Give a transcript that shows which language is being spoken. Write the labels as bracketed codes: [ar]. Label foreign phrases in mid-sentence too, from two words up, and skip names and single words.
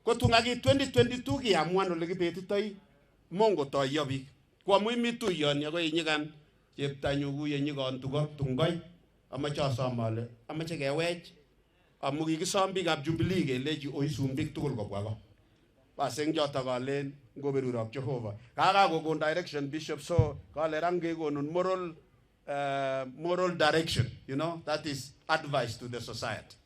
[kln] ko tungaki 2022 kiamuan ole kibetitoi mongo toyo biik ko amu imi tuiyoni ako inyikan cheptanyu kuye nyikon tuko tungkoi amache asom ale amache kewech amu kikisom biikab Jubilee kelechi oisum biik tugul kobwa ko bas eng chotok alen ngoberurok Jehova kakakokon direction bishop so kale ran kekonun [en] moral direction, you know, that is advice to the society.